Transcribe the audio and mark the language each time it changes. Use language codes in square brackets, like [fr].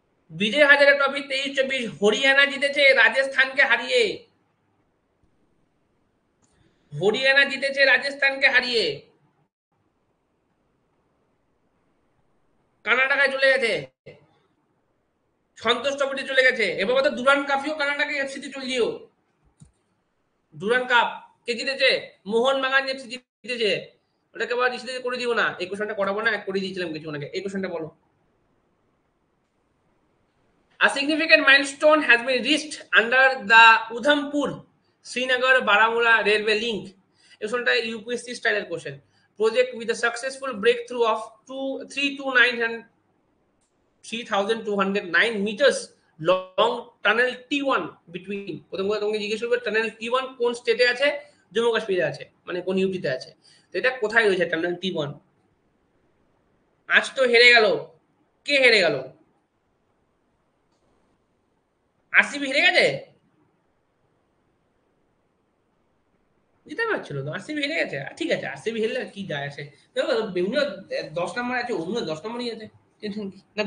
[bn] Vijay Hazare trophy 23-24 Haryana জিতেছে রাজস্থানকে হারিয়ে, হরিয়ানা জিতেছে রাজস্থানকে হারিয়ে, কর্ণাটকায় চলে গেছে, সন্তোষ ট্রফিতে চলে গেছে, এবার তো দুরান কাপিও কর্ণাটকে এফসিতে চলে দিও। দুরান কাপ কে জিতেছে? মোহনবাগান এফসি জিতেছে, ওটাকে আবার ইসিতে করে দিও না, এই কোশ্চেনটা করাবো না, করে দিয়েছিলাম কিছু ওনাকে, এই কোশ্চেনটা বলো। [en] A significant milestone has been reached under the Udhampur Srinagar Baramulla railway link. [bn] এই কোশ্চেনটা ইউপিএসসি স্টাইলের question. [en] Project with a successful breakthrough of 3,209 meters long tunnel T1 between, [bn] প্রথম কথা তোমাকে জিজ্ঞেস করবে টানেল T1 কোন স্টেটে আছে? জম্মু কাশ্মীরে আছে, মানে কোন ইউটিতে আছে, তো এটা কোথায় রয়েছে টানেল T1? আজ তো হেরে গেল, কে হেরে গেল? আরসিবি হেরে গেছে, জিতে পারছিল তো, আরসিবি হেরে গেছে, ঠিক আছে, আরসিবি হেরলে কি যায় আসে, দেখো বিভিন্ন 10 নম্বর আছে, অন্য 10 নম্বরই আছে, টেনশন কি না?